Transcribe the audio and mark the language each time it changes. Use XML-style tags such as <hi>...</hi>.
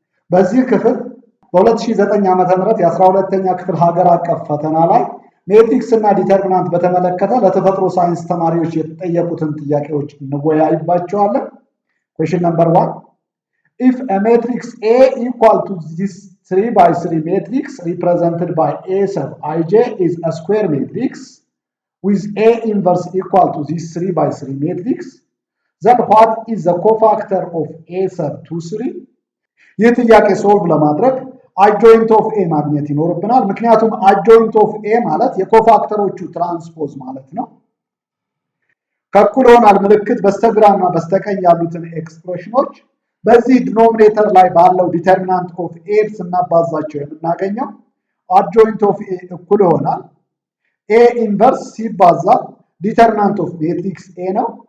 <am>በዚህ ክፍል በ2009 ዓመተ ምህረት የ12ተኛ ክፍል ሀገር አቀፍ ፈተና ላይ ሜትሪክስ እና ዲተርሚናንት በተመለከተ ለተፈጥሮ ሳይንስ ተማሪዎች የተጠየቁትን ጥያቄዎች እንወያይባቸዋለን።</am> <en>Question number 1. If a matrix A equal to this 3 by 3 matrix represented by A sub ij is a square matrix with A inverse equal to this 3 by 3 matrix, then what is the cofactor of A sub 2 3?</en> <am>ይህ ጥያቄ ሶልቭ ለማድረግ adjoint of A ማግኘት ይኖርብናል። ምክንያቱም adjoint of A ማለት የኮፋክተሮቹ ትራንስፖዝ ማለት ነው። ከእኩል ይሆናል ምልክት በስተግራና በስተቀኝ ያሉትን ኤክስፕሬሽኖች በዚህ ዲኖሚኔተር ላይ ባለው ዲተርሚናንት ኦፍ ኤ ስናባዛቸው የምናገኘው adjoint of A እኩል ይሆናል A ኢንቨርስ ሲባዛ ዲተርሚናንት ኦፍ ሜትሪክስ A ነው።</am>